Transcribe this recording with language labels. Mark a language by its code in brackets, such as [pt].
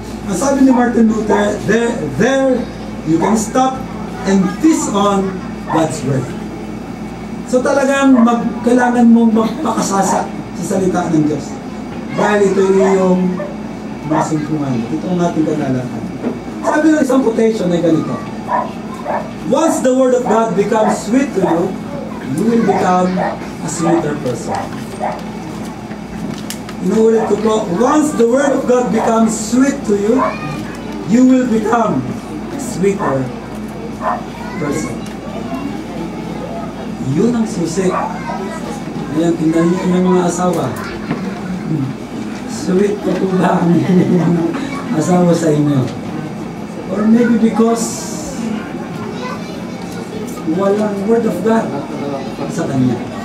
[tl] Ang sabi ni [en] Martin Luther, there you can stop and feast on God's Word. [tl] So talagang kailangan mong magpakasasa sa salita ng Diyos. Dahil ito yung masumpungan. Ito ang ating kanalakan. Sabi ng isang quotation ay ganito, [en] once the Word of God becomes sweet to you, you will become a sweeter person. [tl] Inuulit ko po, [en] once the Word of God becomes sweet to you, you will become a sweeter person. [tl] Yun ang susi. Ayan, tingnan niyo yung mga asawa. Sweet pa po ba ang asawa sa inyo? [en] Or maybe because [tl] walang Word of God sa kanya.